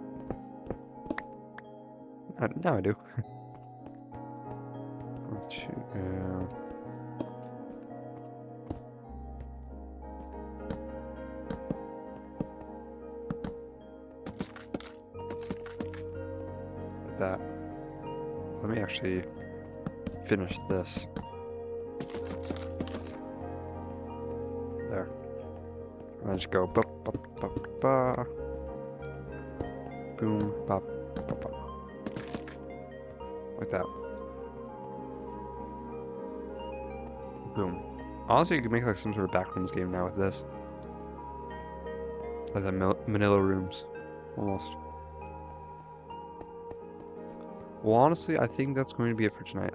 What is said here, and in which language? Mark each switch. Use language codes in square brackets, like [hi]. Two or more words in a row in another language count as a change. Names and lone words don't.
[en] now I do. Like that. Let me actually finish this. There. And I just go ba ba ba ba. Boom, ba ba ba. Like that. Boom. Honestly, you could make like some sort of backrooms game now with this. Like the Manila rooms, almost. Well, honestly, I think that's going to be it for tonight.